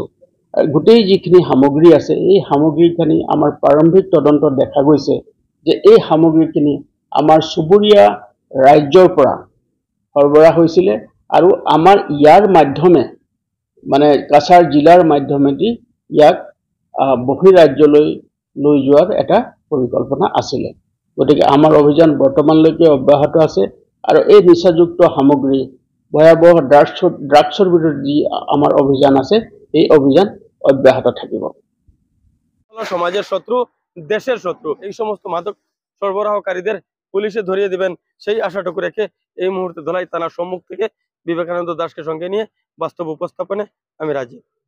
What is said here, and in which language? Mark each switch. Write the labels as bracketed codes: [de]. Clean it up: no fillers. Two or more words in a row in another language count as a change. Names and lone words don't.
[as] গোটেই যিখিনি সামগ্ৰী আছে, এই সামগ্ৰীখিনি আমাৰ প্ৰাৰম্ভিক তদন্তত দেখা গৈছে যে এই সামগ্ৰীখিনি আমাৰ চুবুৰীয়া ৰাজ্যৰ পৰা সৰবৰাহ হৈছিলে আৰু আমাৰ ইয়াৰ মাধ্যমে, মানে কাছাৰ জিলাৰ মাধ্যমেদি ইয়াক বহিৰাজ্যলৈ লৈ যোৱাৰ এটা পৰিকল্পনা আছিলে। গতিকে আমাৰ অভিযান বৰ্তমানলৈকে অব্যাহত আছে আৰু এই নিচাযুক্ত সামগ্ৰী, ভয়াৱহ ড্ৰাগছৰ বিৰুদ্ধে যি আমাৰ অভিযান আছে, এই অভিযান অব্যাহত থাকিব। [bn] সমাজের শত্রু, দেশের শত্রু, এই সমস্ত মাদক সরবরাহকারীদের পুলিশে ধরিয়ে দিবেন সেই আশাটুকু রেখে এই মুহূর্তে ধলাই থানার সম্মুখ থেকে বিবেকানন্দ দাসকে সঙ্গে নিয়ে বাস্তব উপস্থাপনে আমি রাজি।